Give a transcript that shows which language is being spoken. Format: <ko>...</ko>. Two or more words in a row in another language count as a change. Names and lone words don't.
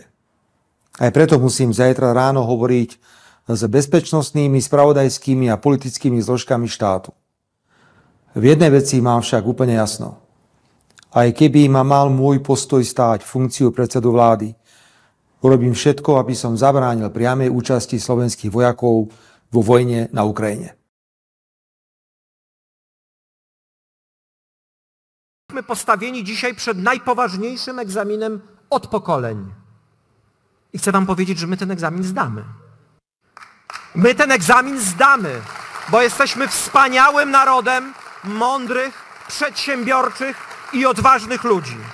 <sk>Aj preto musím zajtra ráno hovoriť s bezpečnostnými, spravodajskými a politickými zložkami štátu. V jednej veci mám však úplne jasno. Aj keby ma mal môj postoj stáť funkciu predsedu vlády, urobím všetko, aby som zabránil priamej účasti slovenských vojakov vo vojne na Ukrajine.</sk> <pl>Jesteśmy postawieni dzisiaj przed najpoważniejszym egzaminem od pokoleń. I chcę wam powiedzieć, że my ten egzamin zdamy. My ten egzamin zdamy, bo jesteśmy wspaniałym narodem mądrych, przedsiębiorczych i odważnych ludzi.</pl>